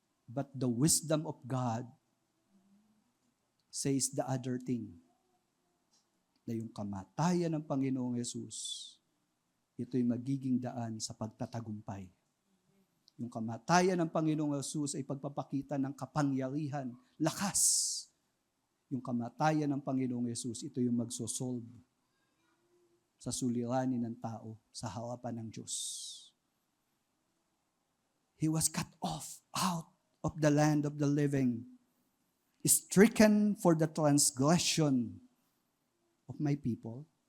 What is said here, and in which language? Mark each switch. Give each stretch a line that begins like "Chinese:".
English: But the wisdom of God says the other thing.
Filipino: Na yung kamatayan ng Panginoong Yesus, ito'y magiging daan sa pagtatagumpay. Yung kamatayan ng Panginoong Yesus ay pagpapakita ng kapangyarihan, lakas. Yung kamatayan ng Panginoong Yesus, ito yung magsosolve sa suliranin ng tao sa harapan ng Diyos.
English: He was cut off out of the land of the living, stricken for the transgression of my people.